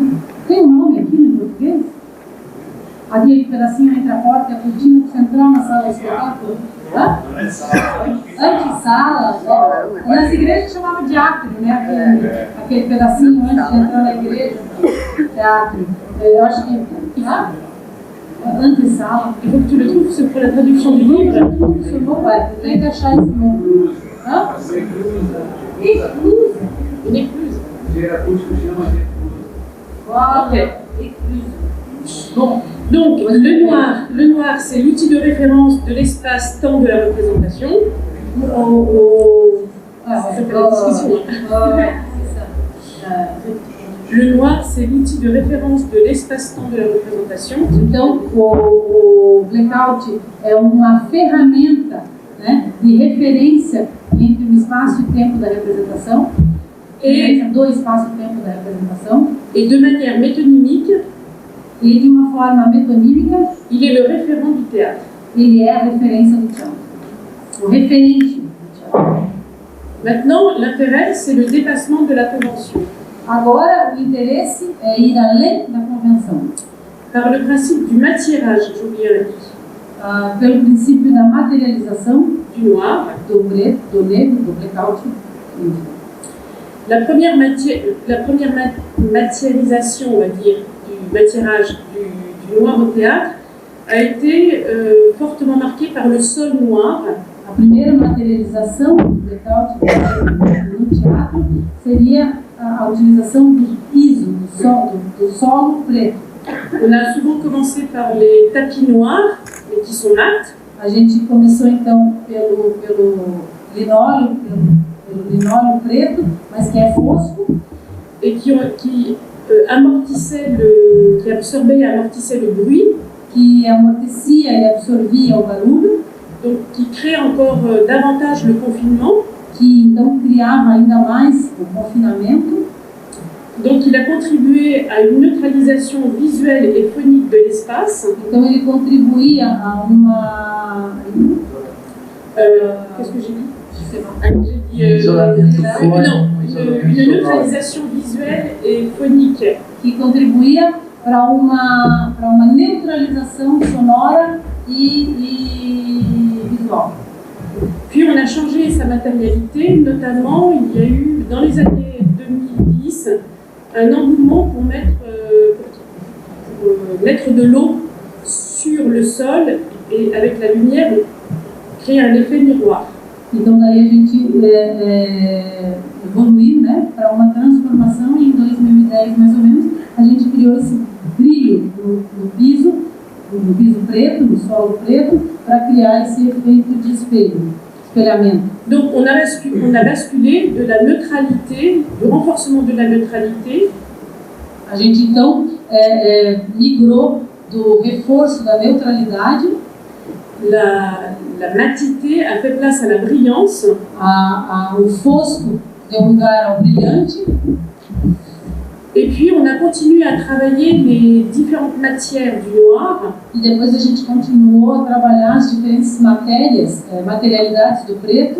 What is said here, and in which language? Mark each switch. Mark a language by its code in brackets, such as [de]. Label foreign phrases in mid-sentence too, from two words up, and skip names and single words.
[pt] Tem um nome aqui no português? Aquele pedacinho entre a porta e a cortina para você entrar na sala de espetáculo. Antessala. Nas igrejas chamava de átrio, né? Aquele pedacinho antes de entrar na igreja. Teatro. Eu acho que... Antessala. [fr] Il faut que tu le trouves, c'est pour la traduction du livre. [pt] Tem que achar esse nome. [fr] Écluse. Une écluse. Voilà. Bon, donc le noir c'est l'outil de référence de l'espace-temps de la représentation. Ça s'appelle la discussion. Le noir c'est l'outil de référence de l'espace-temps de la représentation. [pt] Então, o blackout é uma ferramenta, né, de referência entre o espaço e tempo da representação, do espaço e tempo da representação, [fr] et de manière métonymique, [pt] e de uma forma metonímica, [fr] il est le référent du théâtre. [pt] ele é a referência do teatro, o referente do teatro. [fr] Maintenant, l'intérêt c'est le dépassement de la convention. [pt] Agora, o interesse é ir além da convenção. [fr] Par le principe du matiérage, j'ai oublié un dit. [pt] Pelo princípio da materialização [fr] du noir, [pt] do preto, do negro, do blackout. [fr] La première matérialisation, on va dire, du matérage du noir au théâtre a été fortement marquée par le sol noir. [pt] A primeira materialização do blackout no teatro seria a utilização do piso, do solo preto. [fr] On a souvent commencé par les tapis noirs, mais qui sont mat. [pt] A gente começou então pelo linóleo, pelo linóleo preto, mas que é fosco. [fr] Et qui absorbait et amortissait le bruit. [pt] Que amortecia e absorvia o barulho. [fr] Donc qui crée encore davantage le confinement. [pt] Que então criava ainda mais o confinamento. [fr] Donc il a contribué à une neutralisation visuelle et phonique de l'espace. [pt] Então ele contribuía a uma... [fr] Qu'est-ce que j'ai dit? Je sais pas. J'ai dit une neutralisation visuelle et phonique. [pt] Que contribuía para uma neutralização sonora e visual. [fr] Puis on a changé sa matérialité, notamment il y a eu dans les années 2010 un engouement pour mettre de l'eau sur le sol et avec la lumière créer un effet miroir. [pt] Então daí a gente evoluiu, né, para uma transformação e em 2010 mais ou menos a gente criou esse brilho no piso preto, no solo preto, para criar esse efeito de espelhamento. [fr] Donc on a basculé de la neutralité, du renforcement de la neutralité. [pt] A gente então migrou do reforço da neutralidade. [fr] La matité a fait place à la brillance. [pt] O fosco deu lugar ao brilhante. [fr] Et puis on a continué à travailler les différentes matières du noir. [pt] E depois a gente continuou a trabalhar as diferentes materialidades do preto.